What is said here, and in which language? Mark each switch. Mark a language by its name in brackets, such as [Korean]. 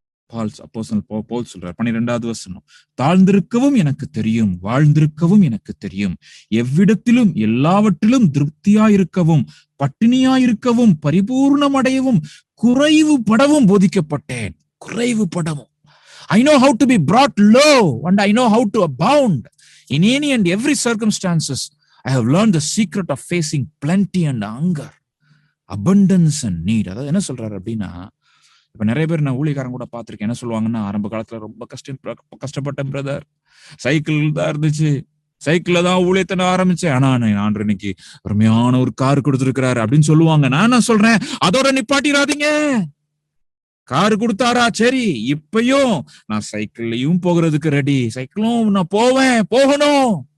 [Tamil] பவுல் சொல்றார் 12வது வசனம், தாழ்ந்திருக்கவும் எனக்கு தெரியும், வாழ்ந்திருக்கவும் எனக்கு தெரியும், எவ்விடத்திலும் எல்லாவற்றிலும் திருப்தியாயிருக்கவும், பட்டினியாயிருக்கவும், பரிபூர்ணம் அடையவும், குறைவுபடவும் போதிக்கப்பட்டேன். குறைவுபடவும். [English] I know how to be brought low and I know how to abound in any and every circumstances. I have learned the secret of facing plenty and hunger, abundance and need. [Tamil] அதாவது என்ன சொல்றாரு அப்படின்னா, இப்ப நிறைய பேர் நான் ஊழியக்காரன் கூட பார்த்திருக்கேன். என்ன சொல்லுவாங்கன்னா, ஆரம்ப காலத்துல ரொம்ப கஷ்டப்பட்டேன் பிரதர், சைக்கிள் தான் இருந்துச்சு, சைக்கிள்ல தான் ஊழியத்தை நான் ஆரம்பிச்சேன், ஆனா ஆண்டவர் இன்னைக்கு அருமையான ஒரு கார் கொடுத்திருக்கிறாரு அப்படின்னு சொல்லுவாங்க. நான் என்ன சொல்றேன், அதோட நிப்பாட்டிடாதீங்க. காரு கொடுத்தாரா, சரி, இப்பயும் நான் சைக்கிள்லயும் போகிறதுக்கு ரெடி, சைக்கிளும் நான் போகணும்.